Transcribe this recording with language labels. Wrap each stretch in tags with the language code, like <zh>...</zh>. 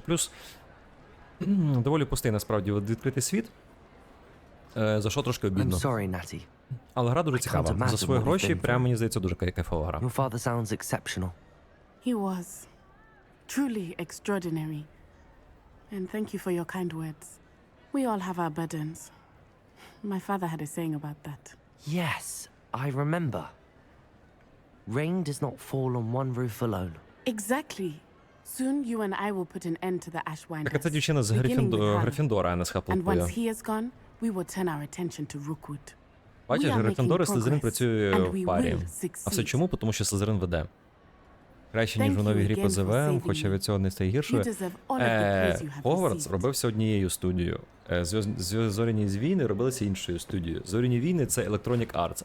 <uk>Плюс доволі пустий, насправді, відкритий світ. За що трошки обідно. Але гра дуже цікава. За свої гроші, прямо мені здається, дуже кайфова гра.</uk> <en>Your father sounds exceptional. He was truly extraordinary. And thank you for your kind words. We all have our burdens. My father had a saying about that. Yes, I remember. Rain does not fall on one roof alone. Exactly. Soon you and I will put an end to the Ashwinders.</en> <uk>Так, це дівчина з Гриффіндора, а не з Хафлпуя.</uk> <en>And once he is gone, we will turn our attention to Rookwood.</en> <uk>Бачиш, Гриффіндор і Слизерин працює в парі. А все чому? Тому що Слизерин веде. Краще, ніж у новій грі по ЗВ, хоча від цього не стає гіршою. Hogwarts робився однією студією. Зоряні війни робилися іншою студією. Зоряні війни — це Electronic Arts.</uk>